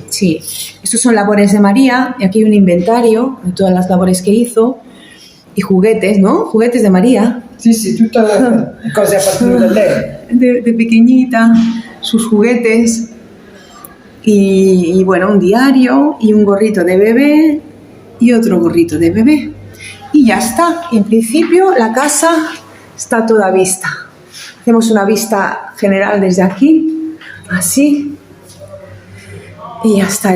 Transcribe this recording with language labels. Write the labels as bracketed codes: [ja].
[es] Sí, estos son labores de María y aquí hay un inventario de todas las labores que hizo y juguetes, ¿no? Juguetes de María. [it] Sí, tutte cose a partire da lei. [es] De pequeñita, sus juguetes y bueno, un diario y un gorrito de bebé y otro gorrito de bebé. Y ya está. En principio la casa está toda vista. Hacemos una vista general desde aquí, así. Y ya está.